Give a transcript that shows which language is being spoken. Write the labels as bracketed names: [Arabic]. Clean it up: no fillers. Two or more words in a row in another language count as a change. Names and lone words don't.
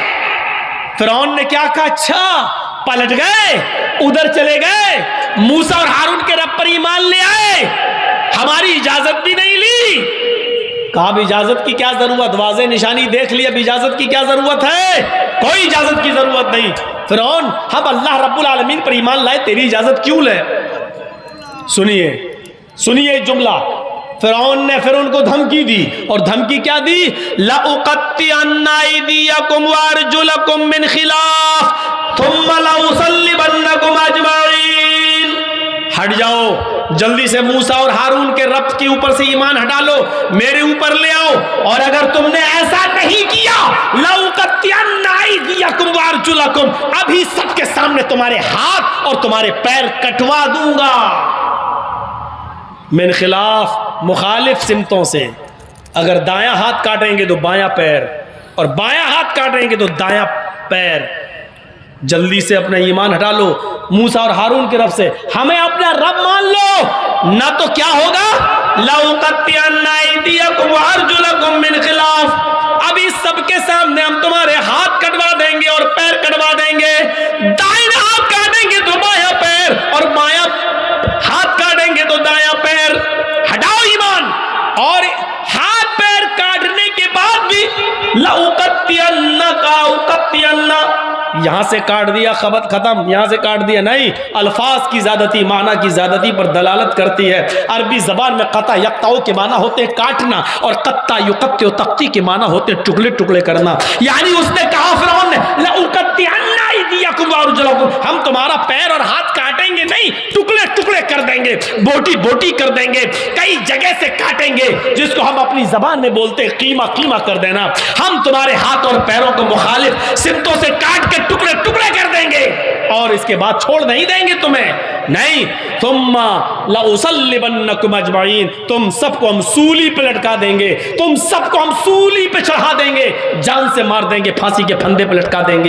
[Hindi] फिरौन ने क्या कहा, अच्छा पलट गए, उधर चले गए, मूसा और हारून के रब पर ईमान ले आए, हमारी इजाजत भी नहीं ली। कहा अब इजाजत की क्या जरूरत, वाज़ेह निशानी देख ली, अब इजाजत की क्या जरूरत है, कोई इजाजत की जरूरत नहीं। फिरौन हम अल्लाह [Arabic] رب العالمين [Hindi] पर ईमान लाए, तेरी इजाजत क्यों ले। सुनिए सुनिए जुमला, फिरौन ने फिर उनको धमकी दी, और धमकी क्या दी, [Arabic] لأقطعن أيديكم وأرجلكم من خلاف ثم لأصلبنكم أجمعين. [Hindi] हट जाओ, जल्दी से मूसा और हारून के रब के ऊपर से ईमान हटा लो, मेरे ऊपर ले आओ, और अगर तुमने ऐसा नहीं किया, [Arabic] لأقطعن أيديكم وأرجلكم, [Hindi] अभी सबके सामने तुम्हारे हाथ और तुम्हारे पैर कटवा दूंगा। [Arabic] من خلاف, [Hindi] मुखालिफ सिमतों से, अगर दायां हाथ काटेंगे तो बायां पैर, और बायां हाथ काटेंगे तो दायां पैर। जल्दी से अपना ईमान हटा लो मूसा और हारून की रब से, हमें अपना रब मान लो, ना तो क्या होगा, [Arabic] لأقطعن أيديكم وأرجلكم من خلاف, [Hindi] अभी सबके सामने हम तुम्हारे हाथ कटवा देंगे और पैर कटवा देंगे। दाहिना हाथ काटेंगे तो बायां पैर, और बायां हाथ काटेंगे तो दायां पैर। हटाओ ईमान, और हाथ पैर काटने के बाद भी लउक़त्तिअन्ना का उक़त्तिअन्ना, यहां से काट दिया खबत खत्म, यहां से काट दिया नहीं, अल्फाज की ज्यादती माना की ज्यादती पर दलालत करती है। अरबी जबान में [Arabic] قطع يقطع [Hindi] के माना होते हैं काटना, और [Arabic] قطّع يقطّع تقطيع [Hindi] के माना होते हैं टुकड़े टुकड़े करना। यानी उसने कहा फिरौन ने, [Arabic] لأقطعن أيديكم وأرجلكم, [Hindi] हम तुम्हारा पैर और हाथ काटेंगे नहीं, टुकड़े टुकड़े कर देंगे, बोटी बोटी कर देंगे, कई जगह से काटेंगे, जिसको हम अपनी जबान में बोलते हैं कीमा कीमा कर देना। हम तुम्हारे हाथ और पैरों को मुखालिफ सिमतों से काट के टुकड़े टुकड़े कर देंगे, और इसके बाद छोड़ नहीं देंगे तुम्हें, नहीं, [Arabic] ثم لأصلبنكم أجمعين, [Hindi] तुम सबको हम सूली पे लटका देंगे, तुम सबको हम सूली पे चढ़ा देंगे, जान से मार देंगे, फांसी के फंदे पे लटका देंगे।